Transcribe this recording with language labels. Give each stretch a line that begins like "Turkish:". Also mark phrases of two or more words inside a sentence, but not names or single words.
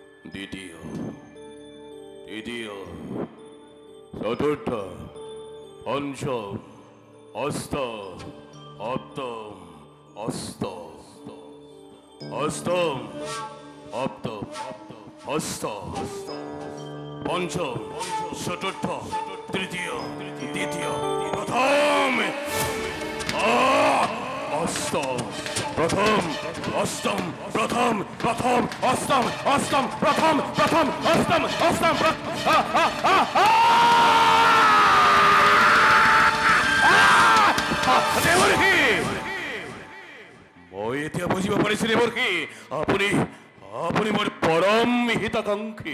Assamese: দ্বিতীয়, তৃতীয়, চতুর্থ, পঞ্চম, অষ্টম, সপ্তম, অষ্টম, অষ্টম, সপ্তম, অষ্টম, পঞ্চম, চতুর্থ, তৃতীয়, দ্বিতীয়, প্রথম, অষ্টম, প্রথম, অষ্টম, প্রথম, প্রথম, অষ্টম, অষ্টম, প্রথম, প্রথম, অষ্টম, অষ্টম, দেৱৰ্ষি, মই এতিয়া বুজিব পাৰিছো দেৱৰ্ষি, আপুনি আপুনি মোৰ পৰম হিতাকাংক্ষী।